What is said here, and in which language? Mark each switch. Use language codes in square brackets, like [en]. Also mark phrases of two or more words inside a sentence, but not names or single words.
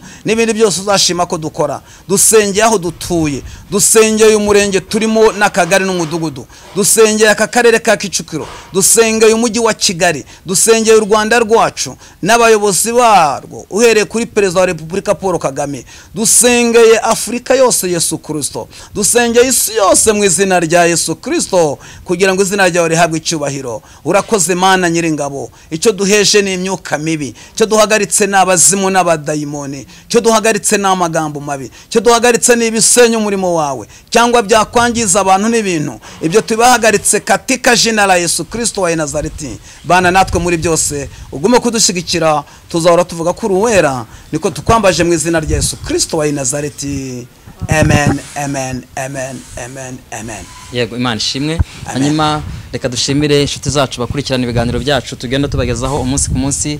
[rw] N'ibindi byose uzashima ko dukora. Dusengeye aho dutuye, dusengeye umurenge turimo n'akagari n'umudugudu, dusengeye aka karere ka Kicukiro, dusengeye umujyi wa Kigali, dusengeye u Rwanda rwacu n'abayobozi barwo, uhereye kuri Perezida wa Repubulika Paul Kagame, dusengeye Afrika yose Yesu Kristo, dusengeye isi yose mu izina rya Yesu Kristo, kugira ngo izina ryawe rihabwe icyubahiro. Urakoze Mana Nyiringabo. Icyo duheje ni imyuka mibi, icyo duhagaritse n'abazimu n'abadayimoni, icyo duhagaritse n'amagambo mabi, icyo duhagaritse n'ibisenya umurimo wawe cyangwa byakwangiza abantu n'ibintu, ibyo tubahagaritse [sw] katika jina la Yesu Kristo wa Nazareti. [rw] Bana natwe muri byose, ugume kudushigikira, tuzahora tuvuga ko uruwera, niko tukwambaje mu izina rya Yesu Kristo wa Nazareti. Amen, amen, amen, amen, amen. Yego, Imana ishimwe. Hanyuma reka dushimire inshuti zacu bakurikirana ibiganiro byacu tugenda tubagezaho umunsi ku munsi.